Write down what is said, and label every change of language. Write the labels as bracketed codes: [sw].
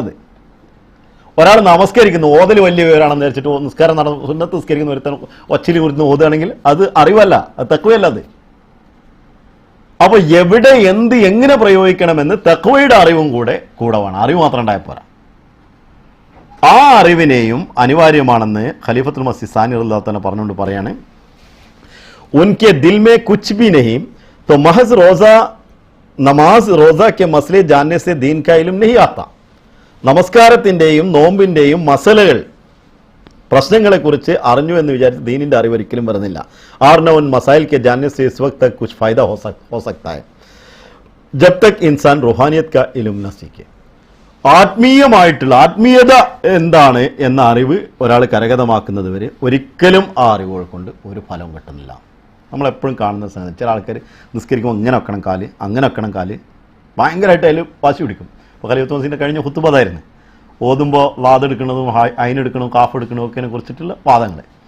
[ml] അത് ഒരാൾ നമസ്കരിക്കുന്നു, ഓതൽ വലിയ വിവരമാണെന്ന് വിചാരിച്ചിട്ട് നിസ്കാരം സുന്നത്ത് നിസ്കരിക്കുന്ന ഒരുത്തൻ ഒച്ചിൽ കുറിച്ച് ഓതുകയാണെങ്കിൽ അത് അറിവല്ല, അത് തഖ്വയല്ല. അത് അപ്പോൾ എവിടെ എന്ത് എങ്ങനെ പ്രയോഗിക്കണമെന്ന് തഖ്വയുടെ അറിവും കൂടെ വേണം. അറിവ് മാത്രം ഉണ്ടായാൽ പോരാ. ആ അറിവിനെയും അനിവാര്യമാണെന്ന് ഖലീഫത്തുൽ മസീഹ് സാനി റളിയല്ലാഹു തആല പറഞ്ഞുകൊണ്ട് പറയാണ്, [hi] उनके दिल में कुछ भी नहीं तो महज नमाज रोज़ा के मसले जानने से दीन का इल्म नहीं आता. [ml] നമസ്കാരത്തിൻ്റെയും നോമ്പിൻ്റെയും മസലകൾ പ്രശ്നങ്ങളെക്കുറിച്ച് അറിഞ്ഞു എന്ന് വിചാരിച്ച് ദീനിൻ്റെ അറിവ് ഒരിക്കലും വരുന്നില്ല. [hi] ആർന ഉൻ മസാइल के जानने से इस वक्त तक कुछ फ़ायदा हो सकता है जब तक इंसान रूहानियत का इल्म न सीखे. [ml] ആത്മീയത എന്താണ് എന്ന അറിവ് ഒരാൾ കരഗതമാക്കുന്നത് വരെ ഒരിക്കലും ആ അറിവുകൾ കൊണ്ട് ഒരു ഫലവും കിട്ടുന്നില്ല. നമ്മളെപ്പോഴും കാണുന്ന സംഗതി, ചില ആൾക്കാർ നിസ്കരിക്കുമ്പോൾ ഇങ്ങനെ വെക്കണം കാല്, അങ്ങനെ വെക്കണം കാല്, ഭയങ്കരമായിട്ട് അതിൽ വാശി പിടിക്കും. ഇപ്പോൾ ഖലീഫത്തുൽ മസീഹിൻ്റെ കഴിഞ്ഞ ഖുത്ബ അതായിരുന്നു, ഓതുമ്പോൾ വാതെടുക്കുന്നതും അയിനെടുക്കണതും കാഫ് എടുക്കണതും ഒക്കെ കുറിച്ചിട്ടുള്ള വാദങ്ങൾ.